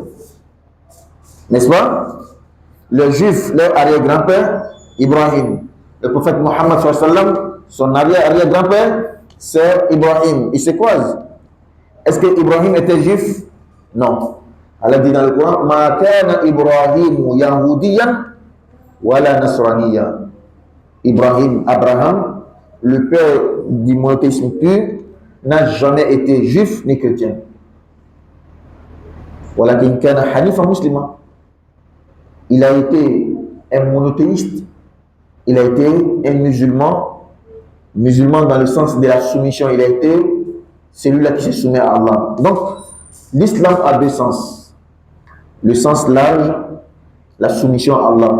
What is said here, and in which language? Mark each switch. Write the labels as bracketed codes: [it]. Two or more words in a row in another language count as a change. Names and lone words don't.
[fr] N'est-ce pas? Les juifs, leur arrière-grand-père, Ibrahim. Le prophète Muhammad [ar] صلى الله عليه وسلم, [fr] son arrière-grand-père, c'est Ibrahim. Ils se croisent. Est-ce que Ibrahim était juif? Non. Allah dit dans le Coran, [ar] ما كان إبراهيم يهوديا ولا نصرانيا. [fr] Ibrahim, Abraham, le père du monothéisme pur, n'a jamais été juif ni chrétien. [ar] ولكن كان حنيفا مسلما. [fr] Il a été un monothéiste. Il a été un musulman. Musulman dans le sens de la soumission. Il a été celui-là qui se soumet à Allah. Donc, l'islam a deux sens. Le sens large, la soumission à Allah.